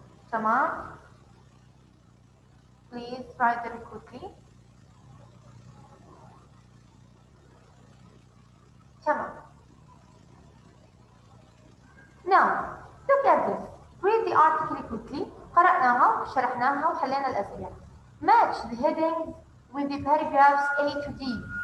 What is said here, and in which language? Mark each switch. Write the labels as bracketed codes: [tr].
[ar] تمام. [en] Please write them quickly. [ar] تمام. [en] Now, look at this. Read the article quickly. [ar] قرأناها وشرحناها وحلينا الأسئلة. [en] Match the headings with the paragraphs A to D.